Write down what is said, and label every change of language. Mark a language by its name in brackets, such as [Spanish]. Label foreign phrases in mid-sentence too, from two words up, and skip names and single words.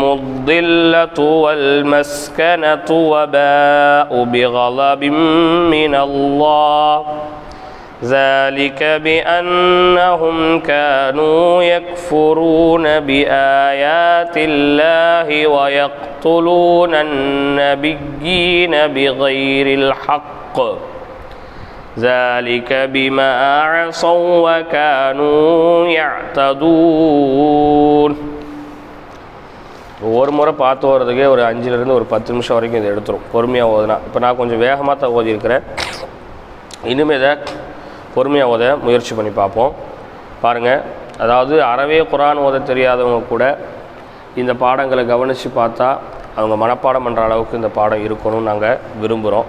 [Arabic] الذلة والمسكنة وباءوا بغضب من الله ذلك بأنهم كانوا يكفرون بآيات الله ويقتلون النبيين بغير الحق ذلك بما عصوا وكانوا يعتدون. [Tamil] ஒரு முறை பார்த்து வர்றதுக்கே ஒரு 5லிருந்து ஒரு 10 நிமிஷம் வரைக்கும் இதை எடுத்துரும் பொறுமையாக ஓதுனா. இப்போ நான் கொஞ்சம் வேகமாக தான் ஓதியிருக்கிறேன். இனிமேல் இதை பொறுமையாக ஓத முயற்சி பண்ணி பார்ப்போம். பாருங்கள், அதாவது அறவே குரான் ஓத தெரியாதவங்க கூட இந்த பாடங்களை கவனித்து பார்த்தா அவங்க மனப்பாடம் பண்ணுற அளவுக்கு இந்த பாடம் இருக்கணும்னு நாங்கள் விரும்புகிறோம்.